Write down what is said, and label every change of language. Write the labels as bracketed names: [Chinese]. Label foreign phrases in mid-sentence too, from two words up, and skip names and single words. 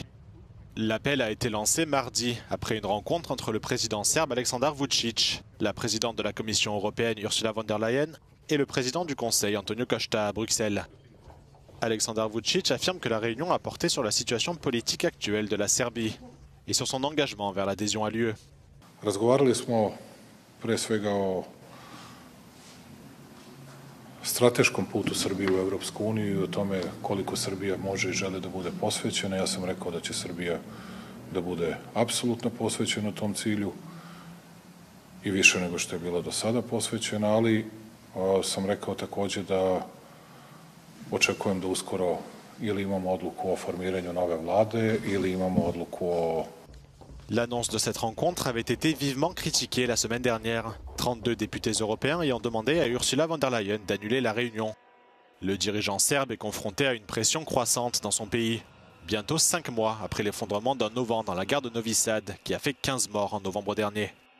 [French] L'appel a été lancé mardi après une rencontre entre le président serbe Aleksandar Vučić, la présidente de la Commission européenne Ursula von der Leyen et le président du Conseil Antonio Costa à Bruxelles. Aleksandar Vučić affirme que la réunion a porté sur la situation politique actuelle de la Serbie et sur son engagement vers l'adhésion à l'UE. [Serbian] Razgovarali smo pre svega o strateškom putu Srbije u EU i o tome koliko Srbija može i želi da bude posvećena. Ja sam rekao da će Srbija da bude apsolutno posvećeno tom cilju i više nego što je bila do sada posvećena, ali sam rekao takođe da očekujem da uskoro ili imamo odluku o formiranju nove vlade ili imamo odluku o... [French] L'annonce de cette rencontre avait été vivement critiquée la semaine dernière, 32 députés européens ayant demandé à Ursula von der Leyen d'annuler la réunion. Le dirigeant serbe est confronté à une pression croissante dans son pays. Bientôt 5 mois après l'effondrement d'un auvent dans la gare de Novi Sad, qui a fait 15 morts en novembre dernier.